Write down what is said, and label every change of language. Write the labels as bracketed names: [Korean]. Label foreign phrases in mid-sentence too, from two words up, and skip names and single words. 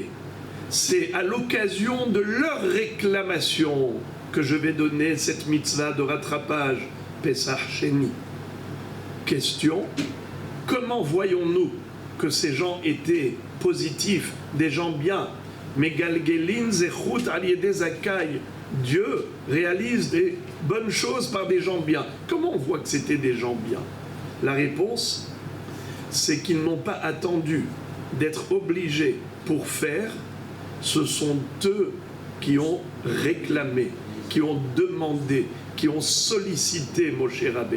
[French] C'est à l'occasion de leur réclamation que je vais donner cette mitzvah de rattrapage, [Hebrew] פסח שני. [French] Question, comment voyons-nous que ces gens étaient positifs, des gens bien? [Hebrew] מגלגלין זכות על ידי זכאי. [French] Dieu réalise des bonnes choses par des gens bien. Comment on voit que c'était des gens bien? La réponse, c'est qu'ils n'ont pas attendu d'être obligés pour faire. Ce sont eux qui ont réclamé, qui ont demandé, qui ont sollicité Moshe Rabbeinu.